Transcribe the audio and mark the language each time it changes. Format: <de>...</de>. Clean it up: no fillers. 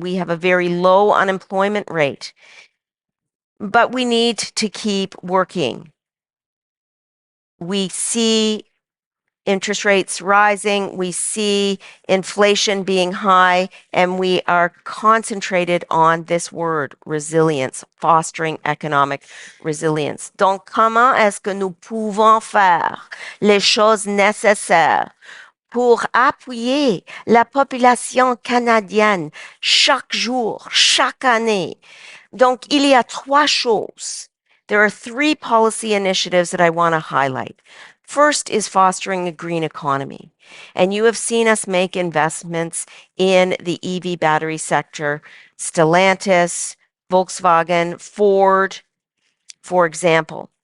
<en>We have a very low unemployment rate. But we need to keep working. We see interest rates rising, we see inflation being high, and we are concentrated on this word, resilience, fostering economic resilience.</en> <fr>Donc, comment est-ce que nous pouvons faire les choses nécessaires pour appuyer la population canadienne chaque jour, chaque année? Donc, il y a trois choses.</fr> <en>There are three policy initiatives that I want to highlight. First is fostering a green economy. And you have seen us make investments in the EV battery sector, Stellantis, Volkswagen, Ford, for example.</en>